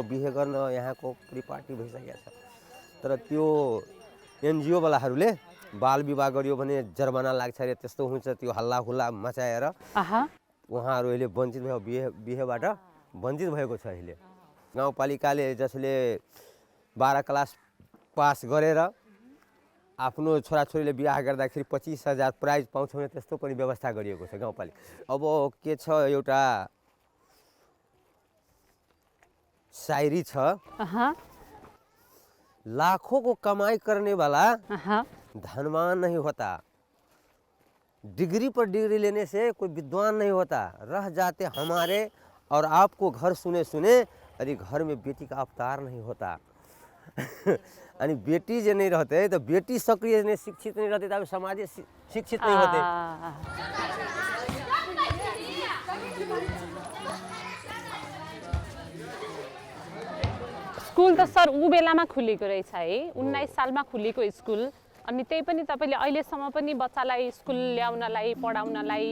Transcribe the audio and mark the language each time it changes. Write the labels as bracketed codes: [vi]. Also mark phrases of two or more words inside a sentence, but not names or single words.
[ne] बिहे गर्न यहाँको परिपाटी भइसकेको छ तर त्यो एनजिओ वालाहरूले बाल विवाह गरियो भने जर्मना लाग्छ अरे त्यस्तो हुन्छ त्यो हल्ला हुल्ला मचाएर उहाँहरू अहिले वञ्चित भयो बिहेबाट वञ्चित भएको छ अहिले गाउँपालिकाले जसले 12 [en] class pass [ne] गरेर आफ्नो छोराछोरीले बिहा गर्दाखेरि 25,000 प्राइज पाउँछ भने त्यस्तो पनि व्यवस्था गरिएको छ गाउँपालिका अब के छ एउटा शायरी छ [hi] लाखों को कमाई करने वाला धनवान नहीं होता डिग्री पर डिग्री लेने से कोई विद्वान नहीं होता रह जाते हमारे और आपको घर सुने सुने अरे घर में बेटी का अवतार नहीं होता अनि बेटी जे नहीं रहते तो बेटी सक्रिय नहीं शिक्षित नहीं रहते तब समाज शिक्षित नहीं होते [ne] स्कुल त सर उ बेलामा खुलेको रहेछ है 19 सालमा खुलेको स्कुल अनि त्यही पनि तपाईले अहिलेसम्म पनि बच्चालाई स्कुल ल्याउनलाई पढाउनलाई